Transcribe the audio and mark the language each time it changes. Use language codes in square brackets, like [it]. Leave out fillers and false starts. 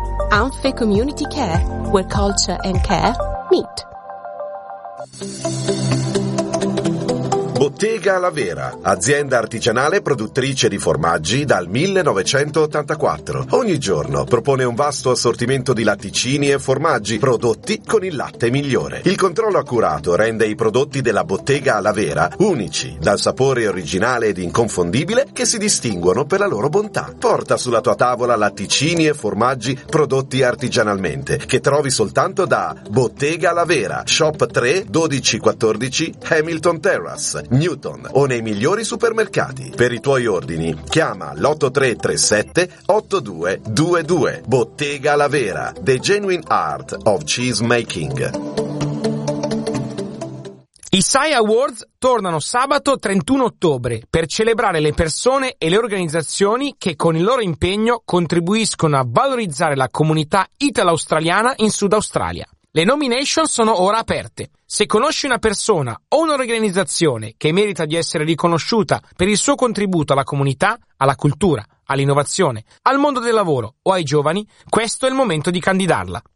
[en] Anfe Community Care, where culture and care meet. [it] Bottega La Vera, azienda artigianale produttrice di formaggi dal 1984. Ogni giorno propone un vasto assortimento di latticini e formaggi prodotti con il latte migliore. Il controllo accurato rende i prodotti della Bottega La Vera unici, dal sapore originale ed inconfondibile che si distinguono per la loro bontà. Porta sulla tua tavola latticini e formaggi prodotti artigianalmente, che trovi soltanto da Bottega La Vera, Shop 3, 1214, Hamilton Terrace, Newton o nei migliori supermercati. Per i tuoi ordini chiama l'83378222. [en] Bottega La Vera, the genuine art of cheese making. [it] I SAI Awards tornano sabato 31 ottobre per celebrare le persone e le organizzazioni che con il loro impegno contribuiscono a valorizzare la comunità italo-australiana in Sud Australia. Le nomination sono ora aperte. Se conosci una persona o un'organizzazione che merita di essere riconosciuta per il suo contributo alla comunità, alla cultura, all'innovazione, al mondo del lavoro o ai giovani, questo è il momento di candidarla.